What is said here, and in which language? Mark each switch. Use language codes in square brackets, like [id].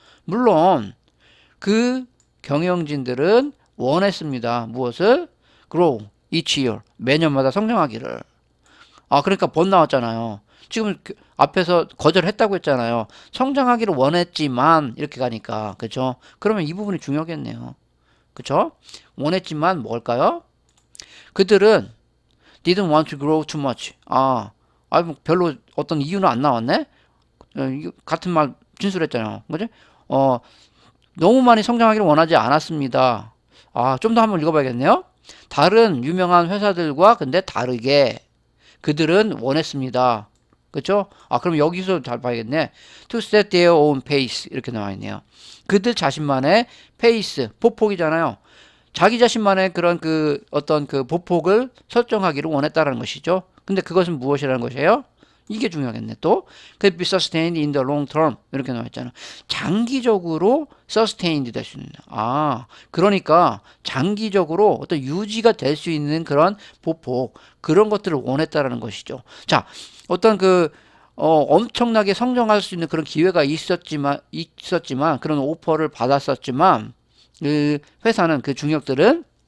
[ko] 물론 그 경영진들은 원했습니다. 무엇을? [en] grow each year. [ko] 매년마다 성장하기를. 아, 그러니까 번 나왔잖아요. 지금 앞에서 거절했다고 했잖아요. 성장하기를 원했지만 이렇게 가니까 그죠? 그러면 이 부분이 중요하겠네요. 그죠? 원했지만 뭘까요? 그들은 [en] didn't want to grow too much. [ko] 뭐 별로 어떤 이유는 안 나왔네? 같은 말 진술했잖아요. 그지? 너무 많이 성장하기를 원하지 않았습니다. 좀 더 한번 읽어봐야겠네요. 다른 유명한 회사들과 근데 다르게 그들은 원했습니다. 그쵸? 그럼 여기서 잘 봐야겠네. [en] To set their own pace. [ko] 이렇게 나와 있네요. 그들 자신만의 페이스, 보폭이잖아요. 자기 자신만의 그런 어떤 보폭을 설정하기를 원했다는 것이죠. 근데 그것은 무엇이라는 것이에요? 이게 중요하겠네. [en] 또 could be sustained in the long term [ko] 이렇게 나와 있잖아. 장기적으로 sustained 될 수 있는. 그러니까 장기적으로 어떤 유지가 될 수 있는 그런 보폭 그런 것들을 원했다라는 것이죠. 자, 어떤 엄청나게 성장할 수 있는 그런 기회가 있었지만 그런 오퍼를 받았었지만 그 회사는 그 중역들은